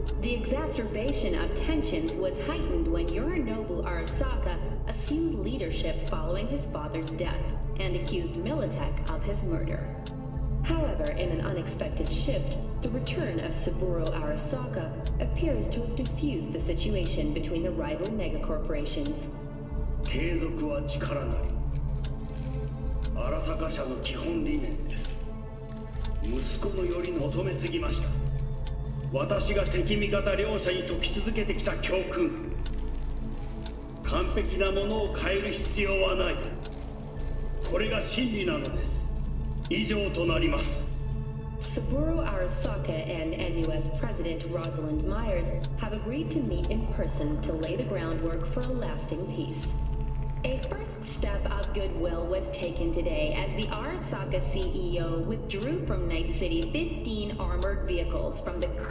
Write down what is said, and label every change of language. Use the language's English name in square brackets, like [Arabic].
[English] The exacerbation of tensions was heightened when Yorinobu Arasaka assumed leadership following his father's death and accused Militech of his murder. However, in an unexpected shift, the return of Saburo Arasaka appears to have diffused the situation between the rival megacorporations. [Japanese] 継続は力なり。荒坂社の基本理念です。息子のより求めすぎました。私が敵味方両者に説き続けてきた教訓。完璧なものを変える必要はない。これが真理なのです。以上となります。 [English] Saburo Arasaka and NUS President Rosalind Myers have agreed to meet in person to lay the groundwork for a lasting peace. A first step of goodwill was taken today as the Arasaka CEO withdrew from Night City 15 armored vehicles from the...